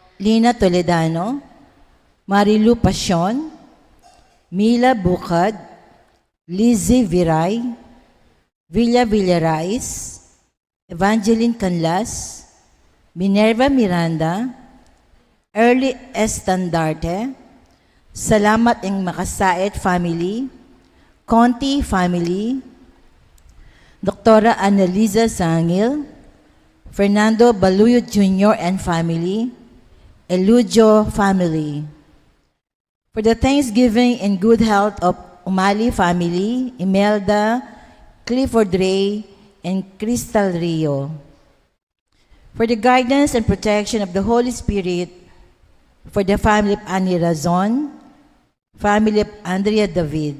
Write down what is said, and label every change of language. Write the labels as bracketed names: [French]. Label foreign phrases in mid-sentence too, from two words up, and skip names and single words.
[English] Lina Toledano, Marilu Pasyon, Mila Bukad, Lizzie Viray, Villa Villarais, Evangeline Canlas, Minerva Miranda, Early Estandarte, Salamat ng Makasait Family, Conti Family, Dr. Annalisa Sangil, Fernando Baluyo Jr. and Family, Elujo Family. For the Thanksgiving and good health of Umali Family, Imelda, Clifford Ray, and Crystal Rio. For the guidance and protection of the Holy Spirit, for the family of Annie Razon, family of Andrea David.